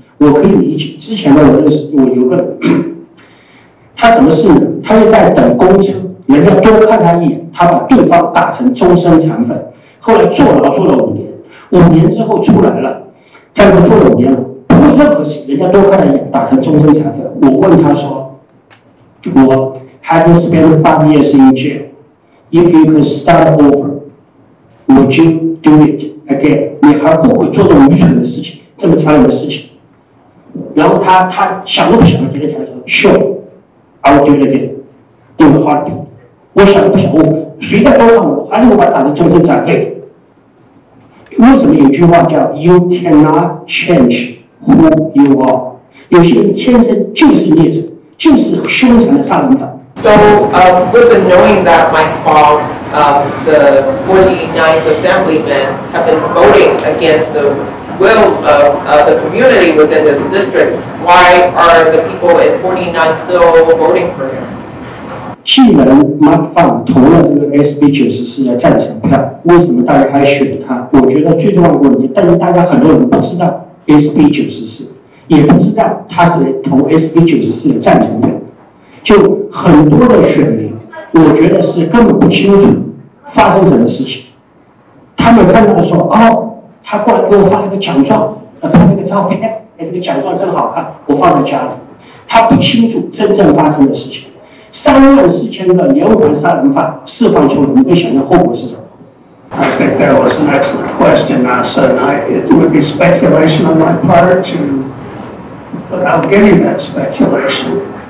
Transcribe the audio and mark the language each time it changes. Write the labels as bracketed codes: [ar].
[zh] 我可以理解，之前呢，我有个人。他什么事呢？他就在等公车，人家多看他一眼，他把对方打成终身残废。后来坐牢坐了5年，5年之后出来了，在这坐了5年了，不会任何事，人家多看他一眼，打成终身残废。 [en] 我问他说：“我 having spent 5 years in jail, if you could start over, would you do it again？” [zh] 你还会不会做这种愚蠢的事情，这么残忍的事情？ [en] 然后他想都不想，直接讲说 ：“Sure。”I will do it again in a heartbeat。 [zh] 我想都不想，谁再多看我，还是我把他打成终身残废。为什么有句话叫 "You cannot change who you are"？有些人天生就是孽者，就是凶残的杀人犯。 [en] So, with the knowing that Mike Fogg, the 49th Assemblymen, have been voting against the will of the community within this district, why are the people in 49 still voting for him? [zh] 既然 Mike Fogg 投了这个 SB94的赞成票，为什么大家还选他？我觉得最重要的问题，但是大家很多人不知道 SB94，也不知道他是投 SB94的赞成票，就很多的选民，我觉得是根本不清楚发生什么事情。他们看到说，哦，他过来给我发了个奖状，拍那个照片，哎，这个奖状真好看，我放在家里。他不清楚真正发生的事情。34000个连环杀人犯释放出来，你会想象后果是什么？ [en] I think that was an excellent question, Nasa, and it would be speculation on my part but I'll give you that speculation.